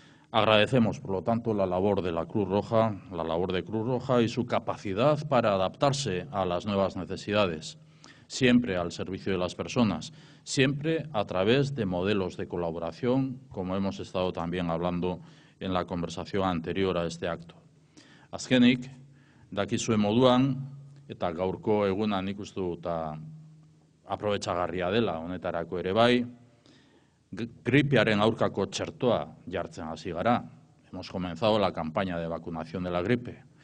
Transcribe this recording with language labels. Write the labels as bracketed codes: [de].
[es] Agradecemos, por lo tanto, la labor de la Cruz Roja, la labor de Cruz Roja y su capacidad para adaptarse a las nuevas necesidades, siempre al servicio de las personas, siempre a través de modelos de colaboración, como hemos estado también hablando en la conversación anterior a este acto. [eu] Azkenik, dakizue moduan, eta gaurko eguna nik uste dut aprobetxagarria dela honetarako ere bai, gripearen aurkako txertoa jartzen hasi gara. [es] Hemos comenzado la campaña de vacunación de la gripe.